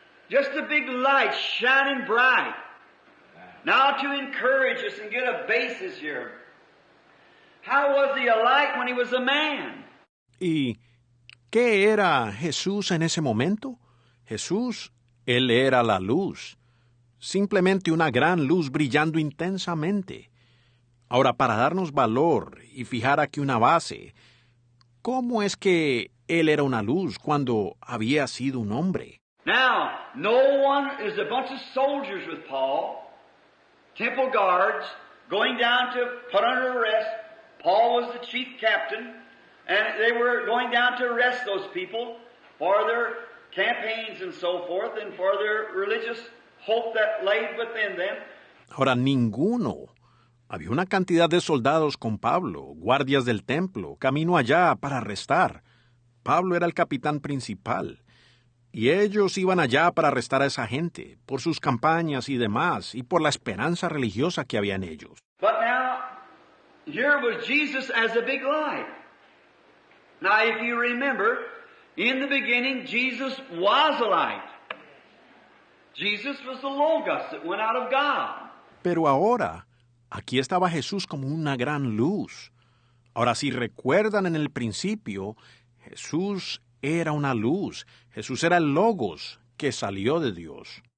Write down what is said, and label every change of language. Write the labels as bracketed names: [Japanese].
[English] Just a big light shining bright. Now to encourage us and get a basis here. How was He a light when He was a man? [Spanish] ¿Y qué era Jesús en ese momento? Jesús, Él era la luz. Simplemente una gran luz brillando intensamente. Ahora, para darnos valor y fijar aquí una base, ¿cómo es que Él era una luz cuando había sido un hombre? [English] Now, no one is a bunch of soldiers with Paul, temple guards, going down to put under arrest. Paul was the chief captain, and they were going down to arrest those people for their campaigns and so forth, and for their religious hope that lay within them. [Spanish] Ahora, ninguno. Había una cantidad de soldados con Pablo, guardias del templo, camino allá para arrestar. Pablo era el capitán principal. Y ellos iban allá para arrestar a esa gente, por sus campañas y demás, y por la esperanza religiosa que había en ellos. [English] But now, here was Jesus as a big light. Now, if you remember, in the beginning, Jesus was a light. Jesus was the Logos that went out of God. [Spanish] Pero ahora, aquí estaba Jesús como una gran luz. Ahora, si recuerdan en el principio, Jesús era una luz. Jesús era el Logos que salió de Dios.